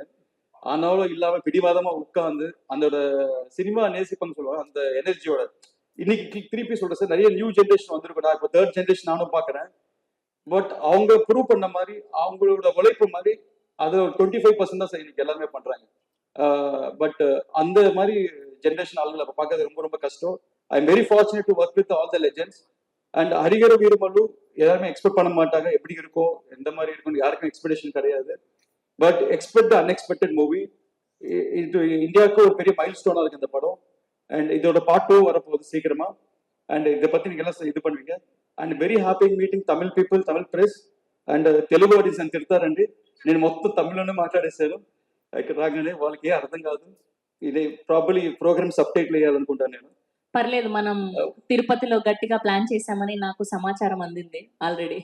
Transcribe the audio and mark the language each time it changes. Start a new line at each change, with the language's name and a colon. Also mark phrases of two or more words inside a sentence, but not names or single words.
Tamil: ஆனாலும் இல்லாம பிடிவாதமா உட்காந்து அதோட சினிமா நேசிப்பன்னு சொல்லுவாங்க அந்த எனர்ஜியோட. இன்னைக்கு திருப்பி சொல்றேன் சார், நிறைய
English: new generation
Tamil: வந்திருக்கா, இப்போ
English: third generation
Tamil: நானும் பாக்குறேன். பட் அவங்க ப்ரூவ் பண்ண மாதிரி அவங்களோட உழைப்பு மாதிரி அது ஒரு 25% தான் சார் இன்னைக்கு எல்லாருமே பண்றாங்க. பட் அந்த மாதிரி ஜென்ரேஷன் ஆளுங்களை பார்க்கறது ரொம்ப ரொம்ப கஷ்டம்.
English: I am very fortunate to work with all the legends.
Tamil: அண்ட் ஹரிகர வீரமல்லு எல்லாருமே எக்ஸ்பெக்ட் பண்ண மாட்டாங்க, எப்படி இருக்கும் எந்த மாதிரி இருக்கும் யாருக்கும் எக்ஸ்பெக்டேஷன் கிடையாது.
English: but expect unexpected movie.
Tamil: இது இந்தியாவுக்கு ஒரு பெரிய
English: mile stone
Tamil: இருக்கு இந்த படம். அண்ட் இதோட பார்ட் 2 வரப்போகுது சீக்கிரமா. அண்ட் இதை பத்தி நீங்க எல்லாம் இது பண்ணுவீங்க.
English: and very happy meeting Tamil people, Tamil press and Telugu audience
Telugu: అని తిడతారండి. నేను మొత్తం తమిళలోనే మాట్లాడేశాను. ఇక్కడ రాగానే వాళ్ళకి ఏ అర్థం కాదు. ఇది
English: probably program sub title
Telugu: వేయాలనుకుంటాను నేను. పర్లేదు, మనం తిరుపతిలో గట్టిగా ప్లాన్ చేశామని నాకు సమాచారం అందింది ఆల్రెడీ.